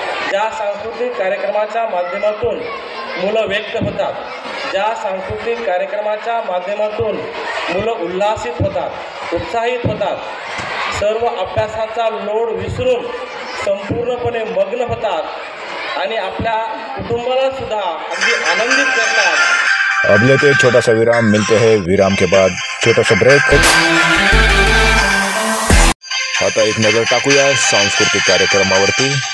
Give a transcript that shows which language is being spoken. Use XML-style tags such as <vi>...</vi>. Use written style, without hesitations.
<mr>ज्या सांस्कृतिक कार्यक्रमाच्या माध्यमातून मुलं व्यक्त होतात, ज्या सांस्कृतिक कार्यक्रमाच्या माध्यमातून मुलं उल्हासित होतात, उत्साहित होतात, सर्व अभ्यासाचा लोड विसरून संपूर्णपणे मग्न होतात आणि आपल्या कुटुंबाला सुद्धा अगदी आनंदित करतात.</mr> <hi>अब लेते एक छोटा सा विराम, मिलते हैं विराम के बाद छोटा सा ब्रेक.</hi> <mr>आता एक नजर टाकूया सांस्कृतिक कार्यक्रमावरती.</mr>